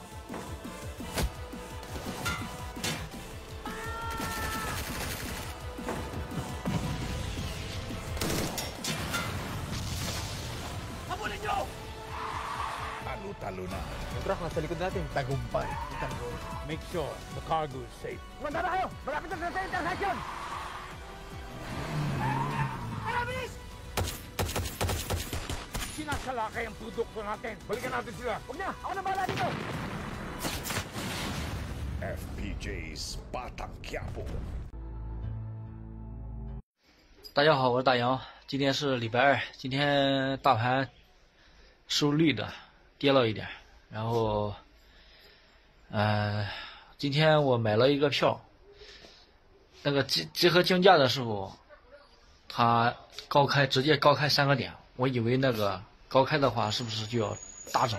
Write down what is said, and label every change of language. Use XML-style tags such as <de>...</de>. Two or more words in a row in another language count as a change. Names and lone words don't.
<tl>Habulin nyo! Talo-talo na. Yung truck nasa likod natin. Tagumpay. Itanggol.</tl> <en>Make sure the cargo is safe.</en> <tl>Kumanda na kayo! Malapit na sa intersection! Sinasalakay ang produkto natin. Balikan natin sila. Huwag na! Ako na bahala dito! FPJ's Batang Quiapo。</tl> <zh>大家好，我是大杨。今天是礼拜二，今天大盘收绿的，跌了一点。然后，今天我买了一个票，那个集合竞价的时候，他直接高开3个点，我以为那个高开的话是不是就要大涨？</zh>